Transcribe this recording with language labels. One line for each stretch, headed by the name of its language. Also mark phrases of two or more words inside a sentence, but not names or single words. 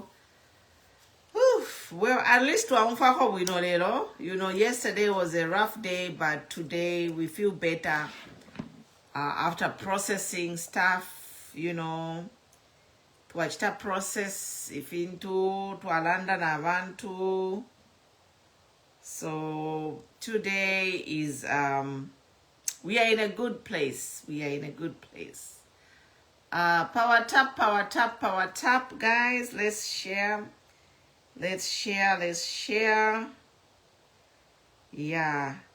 English: Oof. Well, at least we know little. You know, yesterday was a rough day, but today we feel better after processing stuff, you know.
Bemba: Twachita process if into twalanda na abantu.
English: So today is we are in a good place. Power tap, guys. Let's share. Yeah.